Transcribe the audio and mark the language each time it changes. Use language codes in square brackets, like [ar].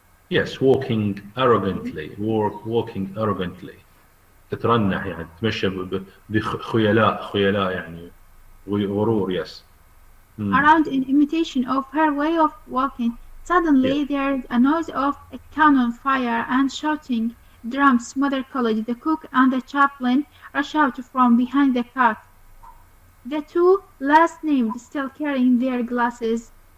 [en] yes, walking arrogantly. Walking arrogantly. [ar] تترنح يعني تمشى بخيلاء يعني غرور. [en] Yes. Around in imitation of her way of walking. Suddenly Yeah. there's a noise of a cannon fire and shouting. Drums, Mother College, the cook and the chaplain rush out from behind the cart. The two last named still carrying their glasses.